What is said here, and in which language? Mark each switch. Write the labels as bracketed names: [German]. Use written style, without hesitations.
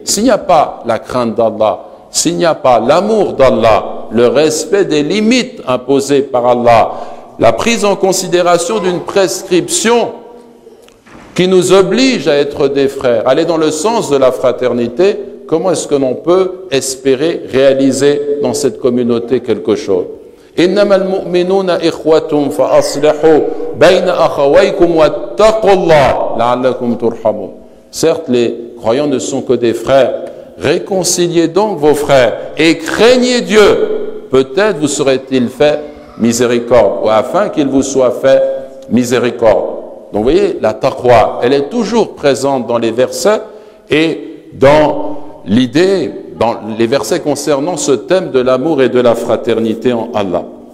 [French] S'il n'y a pas la crainte d'Allah, s'il n'y a pas l'amour d'Allah, le respect des limites imposées par Allah, la prise en considération d'une prescription qui nous oblige à être des frères, aller dans le sens de la fraternité, comment est-ce que l'on peut espérer réaliser dans cette communauté quelque chose? [Arabic] إنما المؤمنون إخوة فأصلحوا بين أخويكم واتقوا الله لعلكم ترحمون. [French] Certes, les croyants ne sont que des frères. Réconciliez donc vos frères et craignez Dieu. Peut-être vous serait-il fait miséricorde, ou afin qu'il vous soit fait miséricorde. Donc vous voyez, la taqwa, elle est toujours présente dans les versets et dans l'idée, dans les versets concernant ce thème de l'amour et de la fraternité en Allah.